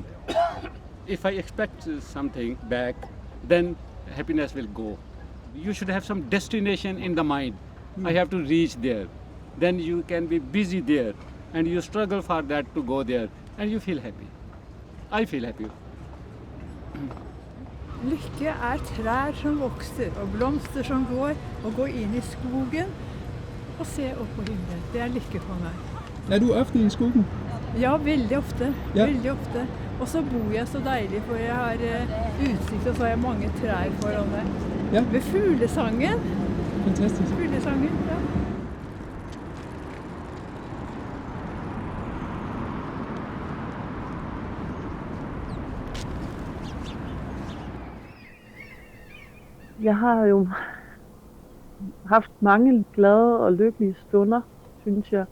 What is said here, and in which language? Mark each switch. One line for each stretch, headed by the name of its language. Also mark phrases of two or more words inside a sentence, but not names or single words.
English: If I expect something back, then happiness will go. You should have some destination in the mind. I have to reach there. Then you can be busy there. and you struggle for that to go there, and you feel happy. I feel happy.
Norwegian: Lykke er trær som vokser, og blomster som går, og gå inn i skogen og se opp på himmelen. Det er lykke for meg. Er du ofte i skogen? Ja, veldig ofte. Ja. Veldig ofte. Og så bor jeg så deilig, for jeg har utsikt, og så har jeg mange trær foran meg. Ja. Ved fuglesangen. Fantastisk. Fuglesangen, ja. Jeg har jo haft mange glade og lykkelige stunder, synes jeg.